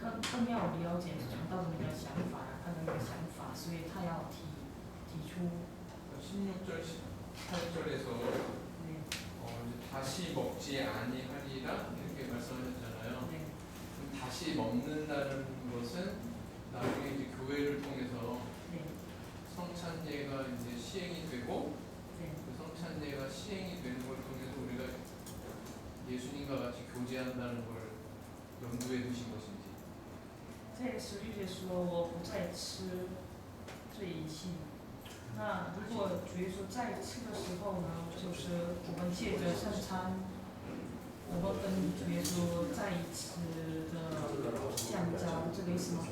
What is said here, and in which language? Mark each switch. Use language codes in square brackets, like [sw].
[zh] 更要了解传道人的想法，他的一个想法，所以他要提出。 [ko] 16절, 18절에서 네, 다시 먹지 아니하리라 이렇게 말씀하셨잖아요. 네, 그럼 다시 먹는다는 것은 나중에 이제 교회를 통해서 네, 성찬례가 이제 시행이 되고 네. 그 성찬례가 시행이 되는 걸 통해서 우리가 예수님과 같이 교제한다는 걸 염두에 두신 것인지. [zh] 这个实律说我不再吃这一系。那如果主耶稣再吃的时候呢，就是我们借着圣餐，我们跟主耶稣再一次的相交，这个意思吗？